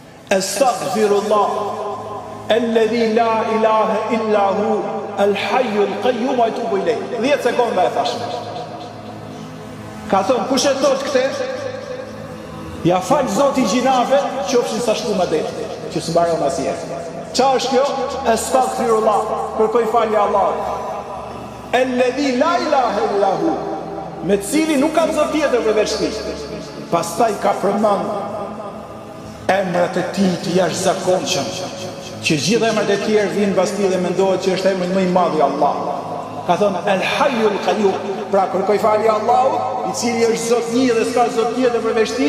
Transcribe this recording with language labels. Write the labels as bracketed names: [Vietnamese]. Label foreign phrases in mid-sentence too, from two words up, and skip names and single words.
[Arabic] أستغفر الله الذي لا إله إلا هو الحي القيوم وأتوب إليه. [Albanian] 10 sekonda e thash. Ka thonë, kush e thot këtë? Ja fal Zoti gjinave, qofshin sa shku më det, që s'mbaron asnjë. Qa është kjo? Astaghfirullah, kërkoj falje Allahut. [Arabic] الذي لا إله إلا هو, [Albanian] me të cili nuk ka zot tjetër përveç tij. Pastaj ka përmend emrat e tij të jashtëzakonshëm, që gjithë emrat e tjerë vinë pas tij dhe mendohet që është emri më i madh i Allahut. Ka thonë [Arabic] الحي القيوم, [Albanian] pra kërkoj falje Allahut, i cili është Zot një dhe s'ka zot tjetër përveç tij.